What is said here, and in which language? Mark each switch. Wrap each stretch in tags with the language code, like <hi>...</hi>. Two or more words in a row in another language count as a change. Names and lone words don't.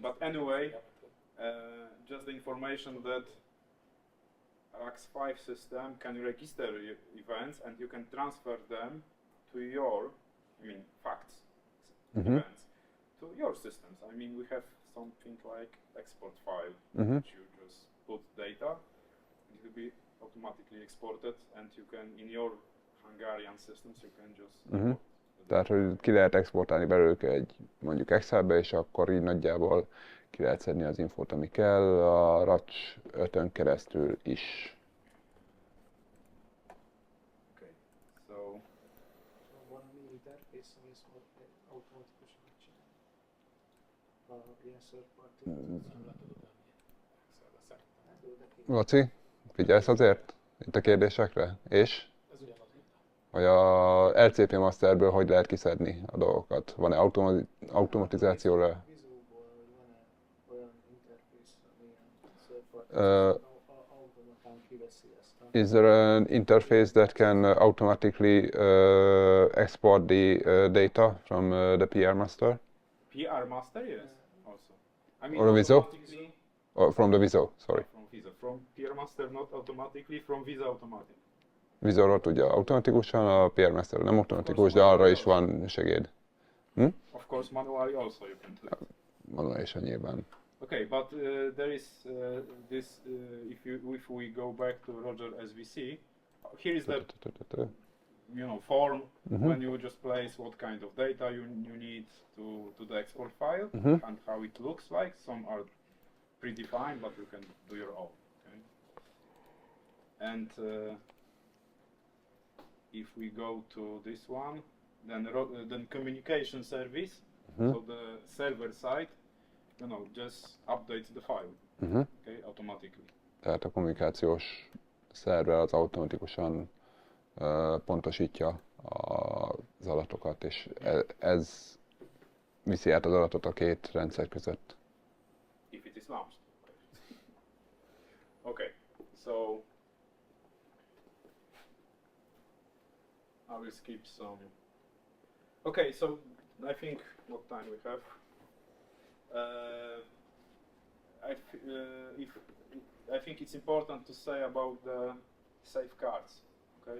<en>But anyway, just the information that RACS5 system can register events and you can transfer them to your, facts events to your systems. We have something like export file, which you just put data. It will be automatically exported, and you can, in your Hungarian systems, you can just Uh-huh.</en> <hu>Tehát, hogy ki lehet exportálni belőlük egy mondjuk Excelbe, és akkor így nagyjából ki lehet szedni az infót, ami kell a RACS5-ön keresztül is.</hu> <en>Okay, so</en> <hu>Van a interfész, ami ezt automatikusan megcsinálja. Ilyen</hu> <en>third party.</en> <hu>Nem látod oda, Excelbe szerintem. Laci, figyelsz azért itt a kérdésekre? És? Ez ugyanaz, mint Hogy a LCP Masterből hogy lehet kiszedni a dolgokat? Van-e automatizációra? Visualból van-e olyan interfész, ami ilyen</hu> <en>third party,</en> <hu>automatán kiveszi ezt a...</hu> <en>Is there an interface that can automatically export the data from the PR master? PR master, yes, also. I mean, Or a Viso? automatically Or from the Viso, sorry. from Visa, from PR master, not automatically, from Visa automatic.</en> <hu>Visorról tudja automatikusan, a PR master nem automatikus, de arra is van segéd.</hu> <en>Of course, manually also you can do it.</en> <hu>Manuálisan nyilván.</hu> <en>Okay, but there is this. If we go back to Roger as we see, here is the form when you just place what kind of data you need to the export file and how it looks like. Some are predefined, but you can do your own. Okay? And if we go to this one, then communication service. So the server side, just updates the file, okay, automatically.</en> <hu>Tehát a kommunikációs szerver az automatikusan pontosítja az adatokat, és ez viszi át az adatot a két rendszer között.</hu> <en>If it is launched. Okay, so I will skip some. Okay, so I think what time we have. I think it's important to say about the safeguards, okay?</en>